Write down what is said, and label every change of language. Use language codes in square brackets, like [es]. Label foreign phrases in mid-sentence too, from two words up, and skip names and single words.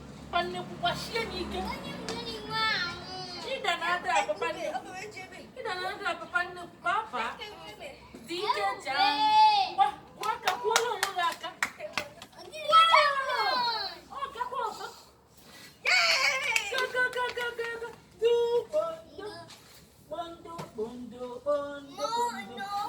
[ig] Papa nnekwu gbachie n'ike. Ịda na-ada ya papa nnekwu. Ịda na-ada ya papa nnekwu. Papa. Dị ike jam. Ngwa, ngwa aka, kwụọrọ onwe gị aka. Ọ gakwa ọzọ. [en] Go, go, go, go, go, go. Do bondo. Bondo, bondo, bondo, bondo.